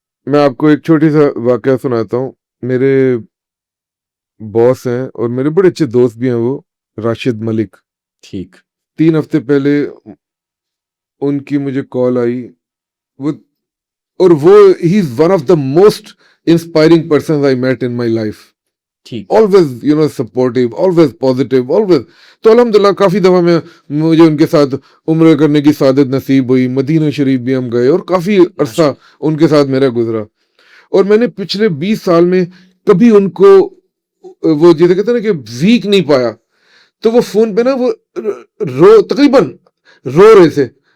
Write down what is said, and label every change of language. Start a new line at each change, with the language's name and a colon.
Urdu: میں آپ کو ایک چھوٹی سا واقعہ سناتا ہوں. میرے باس ہیں اور میرے بڑے اچھے دوست بھی ہیں, وہ راشد ملک. ٹھیک, 3 ہفتے پہلے ان کی مجھے کال آئی, وہ
English: ہی is one of the most inspiring persons I met in my life.
Urdu: ٹھیک,
English: always supportive, always positive, always.
Urdu: تو الحمدللہ کافی دفعہ مجھے ان کے ساتھ عمرہ کرنے کی سعادت نصیب ہوئی, مدینہ شریف بھی ہم گئے اور کافی عرصہ ان کے ساتھ میرا گزرا. اور میں نے پچھلے 20 سال میں کبھی ان کو وہ جیسے کہتے ہیں نا کہ ویک نہیں پایا. تو وہ فون پہ نا وہ تقریباً رو رہے تھے.